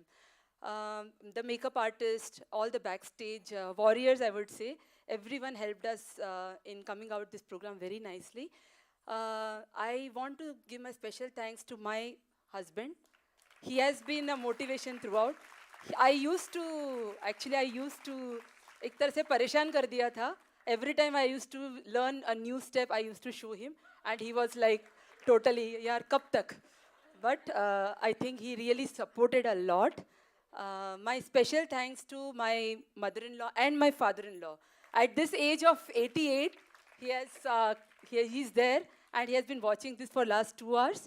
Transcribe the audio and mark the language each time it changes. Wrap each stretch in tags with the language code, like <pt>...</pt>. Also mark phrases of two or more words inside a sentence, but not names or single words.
<en>The makeup artist, all the backstage warriors, I would say, everyone helped us in coming out this program very nicely. I want to give my special thanks to my husband. He has been a motivation throughout. I used to</en> <hi>एक तरह से परेशान कर दिया था.</hi> <en>Every time I used to learn a new step, I used to show him, and he was like, totally,</en> <hi>यार, कब तक?</hi> <en>But I think he really supported a lot. My special thanks to my mother-in-law and my father-in-law. At this age of 88, he's there, and he has been watching this for last 2 hours.</en>